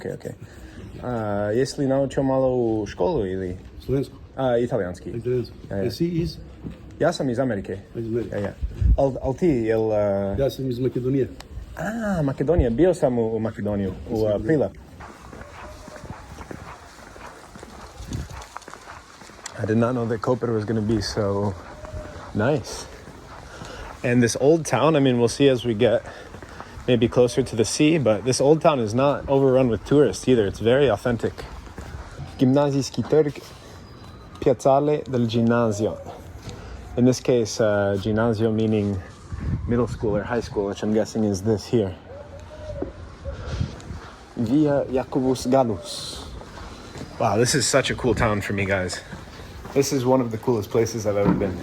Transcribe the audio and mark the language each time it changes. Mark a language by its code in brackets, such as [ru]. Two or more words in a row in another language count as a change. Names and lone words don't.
[sr] Jesi li naučio malo u školu ili? Slovensko. Italijanski. Italijansko. Ja. Jesi iz? Ja sam iz Amerike. Iz Amerike. Ja. Al ti, jel... Ja sam iz Makedonije. Makedonija. Bio sam u Makedoniju, u Prilep. [en] I did not know that Koper was going to be so nice. And this old town, I mean, we'll see as we get maybe closer to the sea, but this old town is not overrun with tourists either. It's very authentic. Gimnazijski trg, piazzale del ginnasio. In this case, ginnasio meaning middle school or high school, which I'm guessing is this here. Via Jacobus Gallus. Wow, this is such a cool town for me, guys. This is one of the coolest places I've ever been.